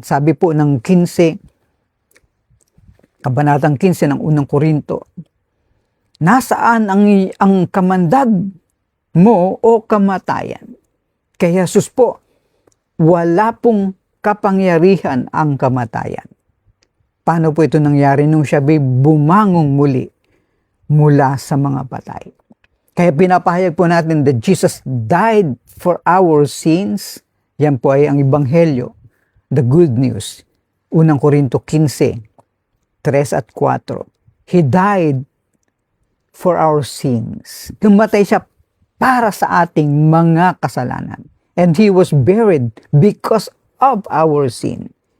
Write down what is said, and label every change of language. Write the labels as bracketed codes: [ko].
[tl] Sabi po ng 15, Kabanatang 15 ng unang Korinto, nasaan ang kamandag mo o kamatayan? Kay Jesus po, wala pong kapangyarihan ang kamatayan. Paano po ito nangyari nung siya bumangong muli mula sa mga patay? Kaya pinapahayag po natin [en] that Jesus died for our sins. [tl] Yan po ay ang Ebanghelyo, [en] the good news. [tl] Unang Korinto 15, 3 at 4. [en] He died for our sins. [tl] Namatay siya para sa ating mga kasalanan. [en] And He was buried because of our sin.